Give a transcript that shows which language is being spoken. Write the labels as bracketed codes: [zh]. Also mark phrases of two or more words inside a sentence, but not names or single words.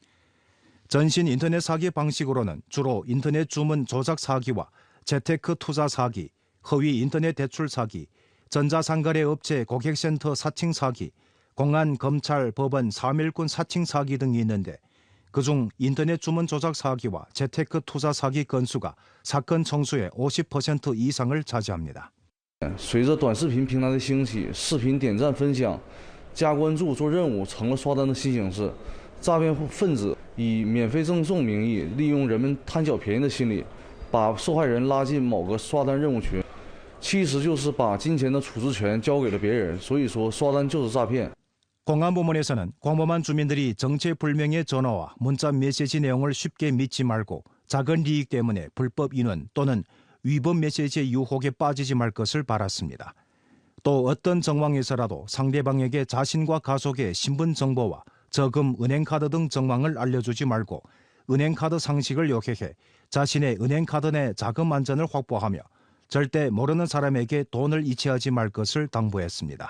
[ko] 전신 인터넷 사기 방식으로는 주로 인터넷 주문 조작 사기와 재테크 투자 사기, 허위 인터넷 대출 사기, 전자상거래 업체 고객센터 사칭 사기, 공안, 검찰, 법원, 사밀꾼 사칭 사기 등이 있는데 그중 인터넷 주문 조작 사기와 재테크 투자 사기 건수가 사건 총수의 50% 이상을 차지합니다. [zh] 随着短视频平台的兴起，视频点赞分享、加关注做任务成了刷单的新形式。诈骗分子以免费赠送名义，利用人们贪小便宜的心理，把受害人拉进某个刷单任务群，其实就是把金钱的处置权交给了别人。所以说，刷单就是诈骗。 [ko] 공안부문에서는 광범한 주민들이 정체불명의 전화와 문자 메시지 내용을 쉽게 믿지 말고 작은 이익 때문에 불법 인원 또는 위법 메시지의 유혹에 빠지지 말 것을 바랐습니다. 또 어떤 정황에서라도 상대방에게 자신과 가족의 신분 정보와 저금, 은행카드 등 정황을 알려주지 말고 은행카드 상식을 요격해 자신의 은행카드 내 자금 안전을 확보하며 절대 모르는 사람에게 돈을 이체하지 말 것을 당부했습니다.